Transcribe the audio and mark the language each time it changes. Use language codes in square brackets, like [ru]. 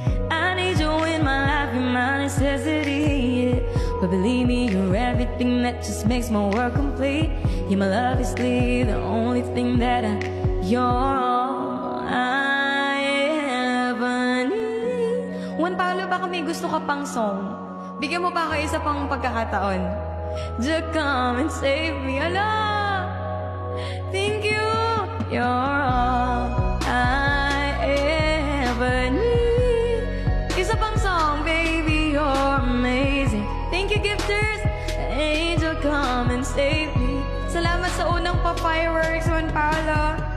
[en] I need you in my life, you're my necessity, yeah. But believe me, you're everything that just makes my world complete. You're my love, obviously, the only thing that you're all I ever need. [tl] Juan Paulo, [en] baka may gusto ka pang song? [tl] Bigyan mo pa ako isa pang pagkakataon. [en] Just come and save me, Allah. Thank you, you're all I ever need. [tl] Isa pang song, [en] baby, you're amazing. Thank you, gifters. [tl] Angel, [en] come and save me. [tl] Salamat sa unang pa-fireworks, Juan Paulo.